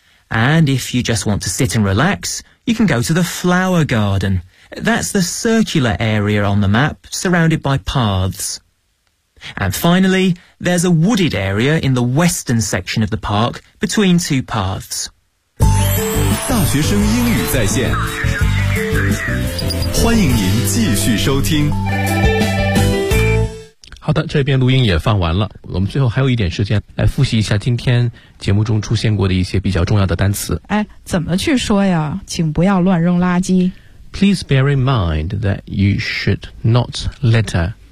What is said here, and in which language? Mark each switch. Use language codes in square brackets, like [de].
[en] And if you just want to sit and relax, you can go to the flower garden. That's the circular area on the map, surrounded by paths. And finally, there's a wooded area in the western section of the park, between two paths. [zh] 大学生英语在线欢迎您继续收听。好的，这边录音也放完了，我们最后还有一点时间来复习一下今天节目中出现过的一些比较重要的单词。哎，怎么去说呀？请不要乱扔垃圾。 [en] Please bear in mind that you should not litter.